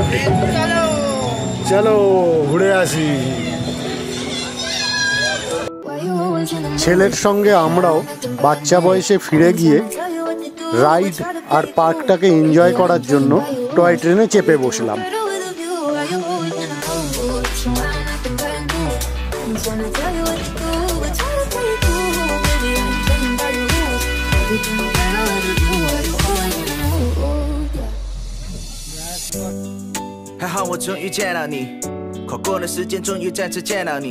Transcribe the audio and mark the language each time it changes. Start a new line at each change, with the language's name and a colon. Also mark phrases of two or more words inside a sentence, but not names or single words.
Bangla: চলো চলো ঘুরে আসি। ছেলের সঙ্গে আমরাও বাচ্চা বয়সে ফিরে গিয়ে রাইড আর পার্কটাকে এনজয় করার জন্য টয় ট্রেনে চেপে বসলাম।
Chinese: 还好我终于见到你，跨过了时间，终于再次见到你。